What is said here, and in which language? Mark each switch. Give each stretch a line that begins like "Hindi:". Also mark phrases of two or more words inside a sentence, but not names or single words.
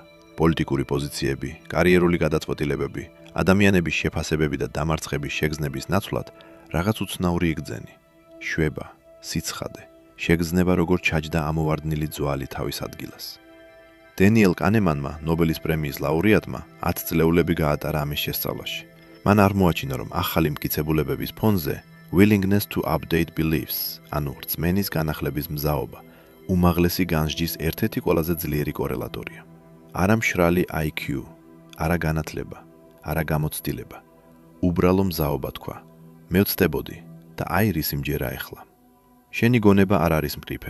Georgian: პოლიტიკური პოზიციები, კარიერული გადაწყვეტილებები, ადამიანების შეფასებები და დამარცხების შეგრძნების ნაცვლად რაღაც უცნაური იგრძენი. შვება, სიცხადე, შეგრძნება როგორც ჩაჯდა ამოვარდნილი ძვალი თავის ადგილას. დენიელ კანემანმა, ნობელის პრემიის ლაურეატმა 10 წლეულები გაატარა ამის შესწავლაში. მან არ მოაჩინა, რომ ახალი მტკიცებულებების ფონზე
English: willingness to update beliefs,
Georgian: ანუ რწმენის განახლების მზაობა, უმაღლესი განსჯის ერთ-ერთი ყველაზე ძლიერი კორელატორია. არა მშრალი IQ, არა განათლება, არა გამოცდილება. უბრალო მზაობა თქვა. მე ვცდებოდი და აი რის იმჯერა ახლა. შენი გონება არ არის მყიფე.